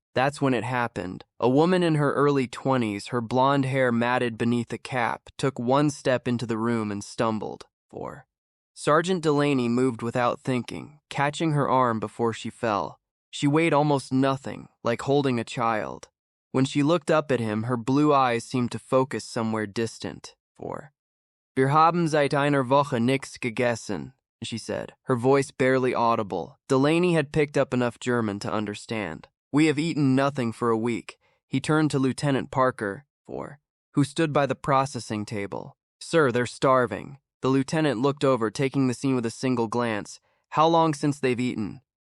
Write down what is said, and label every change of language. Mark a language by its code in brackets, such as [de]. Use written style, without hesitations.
[en] That's when it happened. A woman in her early 20s, her blonde hair matted beneath a cap, took one step into the room and stumbled. Sergeant Delaney moved without thinking, catching her arm before she fell. She weighed almost nothing, like holding a child. When she looked up at him, her blue eyes seemed to focus somewhere distant. [de] Wir haben seit einer Woche nichts gegessen, [en] she said, her voice barely audible. Delaney had picked up enough German to understand. We have eaten nothing for a week. He turned to Lieutenant Parker, who stood by the processing table. Sir, they're starving. The lieutenant looked over, taking the scene with a single glance. How long since they've eaten?